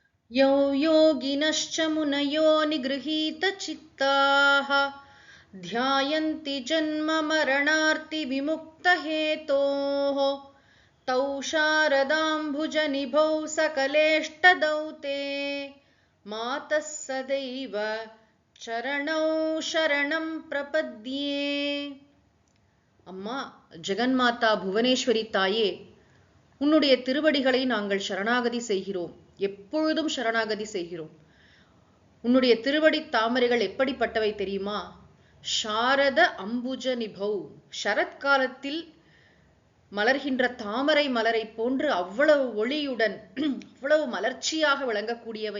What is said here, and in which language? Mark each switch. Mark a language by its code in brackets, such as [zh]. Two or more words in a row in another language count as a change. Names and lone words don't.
[sa] यौ योगिनश्च मुनयो निगृहीतचित्ताः ध्यायन्ति जन्ममरणार्तिविमुक्तहेतोः तौ शारदाम्बुजनिभौ सकलेष्टदौ ते मातः सदैव चरणौ शरणं प्रपद्ये. [ta] அம்மா ஜெகன்மாதா புவனேஸ்வரி தாயே, உன்னுடைய திருவடிகளை நாங்கள் சரணாகதி செய்கிறோம், எப்பொழுதும் சரணாகதி செய்கிறோம். உன்னுடைய திருவடி தாமரைகள் எப்படிப்பட்டவை தெரியுமா? [sa] शारद अम्बुज निभौ, [ta] சரத்காலத்தில் மலர்கின்ற தாமரை மலரை போன்று அவ்வளவு ஒளியுடன் அவ்வளவு மலர்ச்சியாக விளங்கக்கூடியவை.